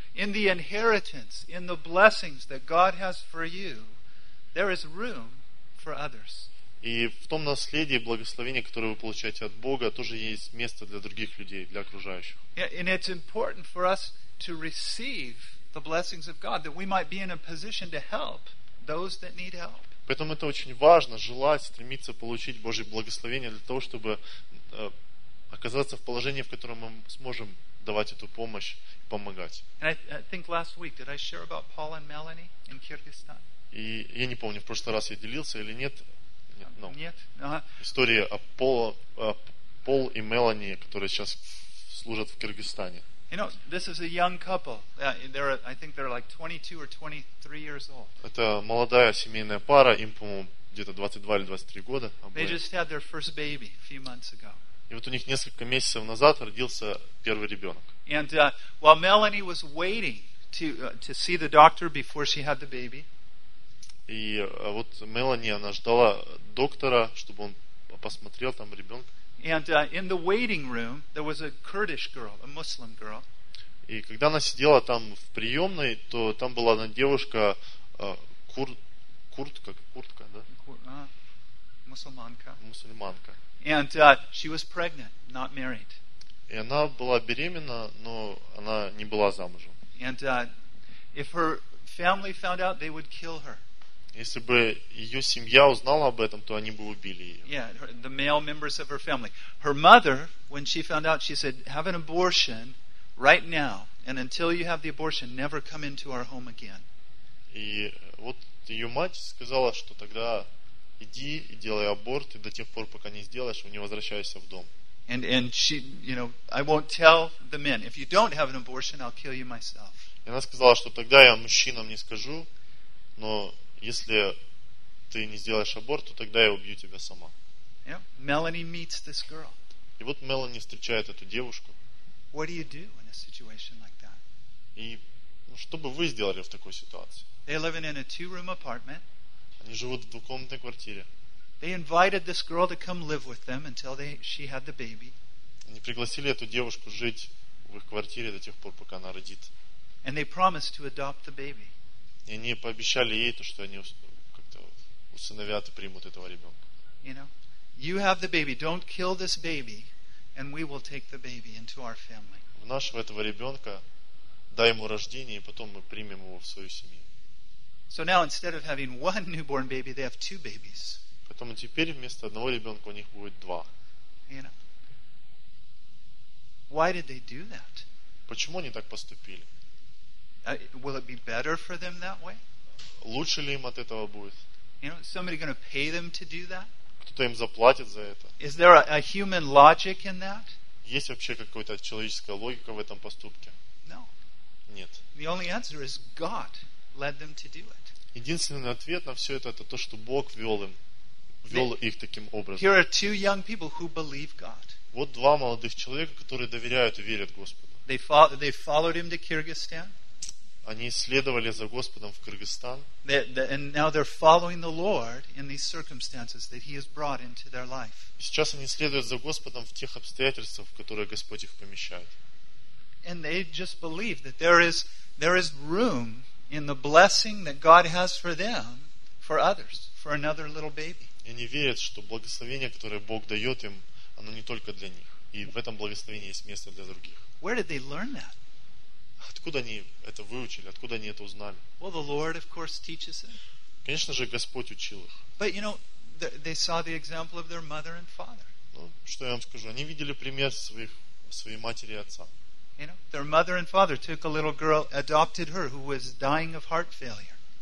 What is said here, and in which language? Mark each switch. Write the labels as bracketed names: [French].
[English] In the inheritance, in the blessings that God has for you, there is room for others. [Russian] И в том наследии, благословении, которое вы получаете от Бога, тоже есть место для других людей, для окружающих. [English] And it's important for us to receive the blessings of God, that we might be in a position to help those that need help. [Russian] Поэтому это очень важно, желать, стремиться получить Божье благословение для того, чтобы оказаться в положении, в котором мы сможем давать эту помощь и помогать. [English] And I think last week, did I share about Paul and Melanie in Kyrgyzstan? [Russian] И я не помню, в прошлый раз я делился или нет. Нет. История о Пол и Мелани, которые сейчас служат в Кыргызстане. [English] You know, this is a young couple. I think they're like 22 or 23 years old. [Russian] Это молодая семейная пара, им, по-моему, где-то 22 или 23 года. [English] They just had their first baby a few months ago. [Russian] И вот у них несколько месяцев назад родился первый ребенок. [English] And while Melanie was waiting to see the doctor before she had the baby. [Russian] И вот Melanie, она ждала доктора, чтобы он посмотрел там ребенка. [English] And in the waiting room there was a Kurdish girl, a Muslim girl. [Russian] И когда она сидела там в приемной, то там была одна девушка, куртка, да? Мусульманка. [English] And she was pregnant, not married. [Russian] И она была беременна, но она не была замужем. [English] And if her family found out, they would kill her. [Russian] Если бы ее семья узнала об этом, то они бы убили ее. [English] Yeah, the male members of her family. Her mother, when she found out, she said, "Have an abortion right now, and until you have the abortion, never come into our home again." [Russian] И вот ее мать сказала, что тогда иди и делай аборт, и до тех пор, пока не сделаешь, не возвращайся в дом. [English] And she, you know, I won't tell the men. If you don't have an abortion, I'll kill you myself. [Russian] И она сказала, что тогда я мужчинам не скажу, но если ты не сделаешь аборт, то тогда я убью тебя сама. [English] Yeah. Melanie meets this girl. [Russian] И вот Мелани встречает эту девушку. [English] What do you do in a situation like that? [Russian] И что бы вы сделали в такой ситуации? [English] They live in a two-room apartment. [Russian] Они живут в двухкомнатной квартире. [English] They invited this girl to come live with them until she had the baby. [Russian] Они пригласили эту девушку жить в их квартире до тех пор, пока она родит. [English] And they promised to adopt the baby. [Russian] И они пообещали ей то, что они как-то усыновят и примут этого ребенка. [English] You know, you have the baby. Don't kill this baby, and we will take the baby into our family. [Russian] В нашего этого ребенка, дай ему рождение, и потом мы примем его в свою семью. [English] So now instead of having one newborn baby, they have two babies. [Russian] Поэтому теперь вместо одного ребенка у них будет два. [English] You know, why did they do that? [Russian] Почему они так поступили? [English] Will it be better for them that way? [Russian] Лучше ли им от этого будет? [English] You know, somebody going to pay them to do that? [Russian] Кто-то им заплатит за это? [English] Is there a human logic in that? [Russian] Есть вообще какая-то человеческая логика в этом поступке? [English] No. [Russian] Нет. [English] The only answer is God led them to do it. [Russian] Единственный ответ на все это то, что Бог вел их таким образом. [English] Here are two young people who believe God. [Russian] Вот два молодых человека, которые доверяют и верят Господу. [English] They followed him to Kyrgyzstan. [Russian] Они следовали за Господом в Кыргызстан. [English] And now they're following the Lord in these circumstances that He has brought into their life. [Russian] Сейчас они следуют за Господом в тех обстоятельствах, в которые Господь их помещает. [English] And they just believe that there is room in the blessing that God has for them, for others, for another little baby. [Russian] И они верят, что благословение, которое Бог дает им, оно не только для них, и в этом благословении есть место для других. [English] Where did they learn that? [Russian] Откуда они это выучили? Откуда они это узнали? [English] Well, the Lord, of course, teaches them. [Russian] Конечно же, Господь учил их. [English] But you know, they saw the example of their mother and father. [Russian] Ну, что я вам скажу? Они видели пример своей матери и отца. [English] You know, their mother and father took a little girl, adopted her, who was dying of heart failure.